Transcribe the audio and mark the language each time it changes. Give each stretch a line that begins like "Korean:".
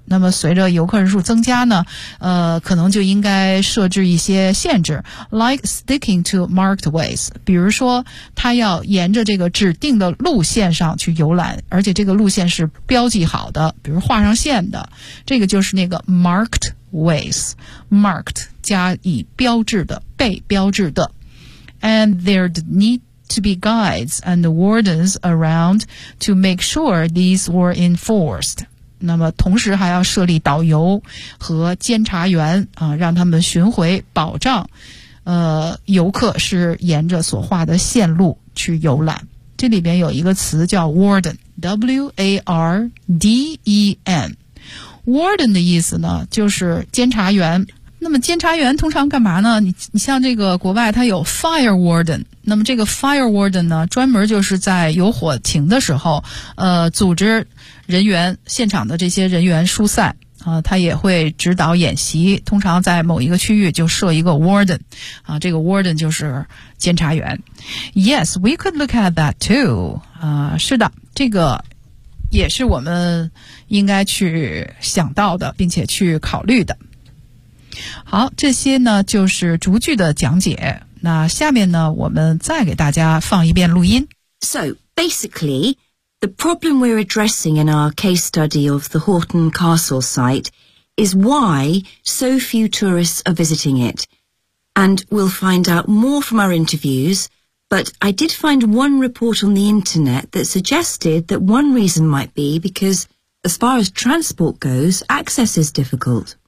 Chinese: 那么随着游客人数增加呢，可能就应该设置一些限制，
English: like sticking to marked ways.
Chinese: 比如说他要沿着这个指定的路线上去游览，而且这个路线是标记好的，比如画上线的，这个就是那个 marked ways. Marked 加以标志的，被标志的。
English: And there needto be guides and wardens around to make sure these were enforced.
Chinese: 那么同时还要设立导游和监察员、让他们巡回保障、游客是沿着所画的线路去游览。这里边有一个词叫 warden, W-A-R-D-E-N. Warden 的意思呢就是监察员。那么监察员通常干嘛呢？你像这个国外他有 fire warden, 那么这个 fire warden 呢专门就是在有火情的时候组织人员，现场的这些人员疏散他也会指导演习，通常在某一个区域就设一个 warden, 这个 warden 就是监察员。
English: Yes, we could look at that too,
Chinese: 是的，这个也是我们应该去想到的并且去考虑的。好，这些呢就是逐句的讲解。那下面呢，我们再给大家放一遍录音。
English: So, basically, the problem we're addressing in our case study of the Horton Castle site is why so few tourists are visiting it. And we'll find out more from our interviews, but I did find one report on the internet that suggested that one reason might be because, as far as transport goes, access is difficult.